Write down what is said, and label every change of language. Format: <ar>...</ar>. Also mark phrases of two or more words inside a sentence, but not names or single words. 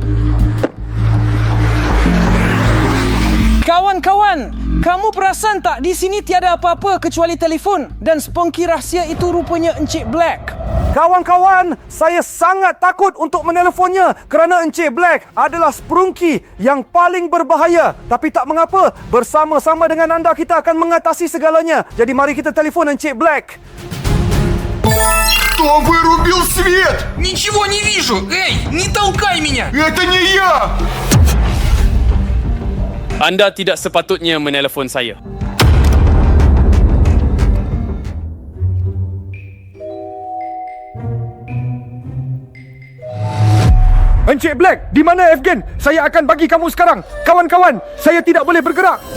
<ms>Kawan-kawan, kamu perasan tak di sini tiada apa-apa kecuali telefon dan Spunky rahsia itu rupanya Encik Black. Kawan-kawan, saya sangat takut untuk menelefonnya kerana Encik Black adalah Spunky yang paling berbahaya. Tapi tak mengapa, bersama-sama dengan anda kita akan mengatasi segalanya. Jadi mari kita telefon Encik Black.</ms> <ru>Кто вырубил свет? Ничего не вижу! Эй, не толкай меня! Это не я!</ru> <ms>Anda tidak sepatutnya menelefon saya. Encik Black, di mana Evgen? Saya akan bagi kamu sekarang. Kawan-kawan, saya tidak boleh bergerak.</ms>